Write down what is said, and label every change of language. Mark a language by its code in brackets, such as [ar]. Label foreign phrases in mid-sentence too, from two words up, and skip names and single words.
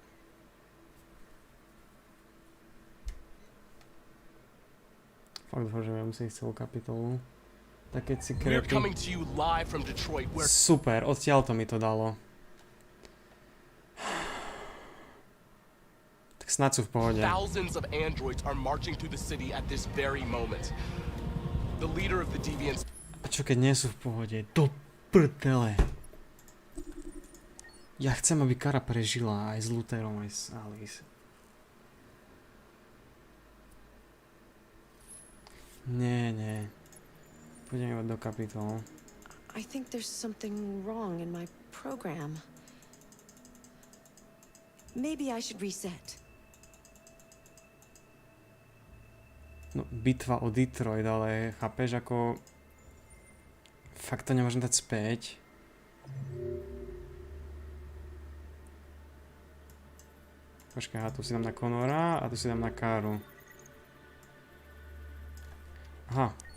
[sk] Fakt dúfam, že ja musím ísť celú kapitolu. Tak keď si krepy... Super, odtiaľ to mi to dalo. Tak snad sú v pohode. [en] Thousands of androids are marching to the city at this very moment. The leader of the deviants... [sk] A čo keď nie sú v pohode? Do prdele. Ja chcem, aby Kara prežila aj s Lutherom, aj s Alice. Nie. Pôjdem iba do kapitolu. [en] I think there's something wrong in my program. Maybe I should reset. [sk] No, bitva o Detroit, ale chápeš, ako... Fakt to nemôžem dať späť. Počkaj, tu si dám na Connora a tu si dám na Karu. Aha.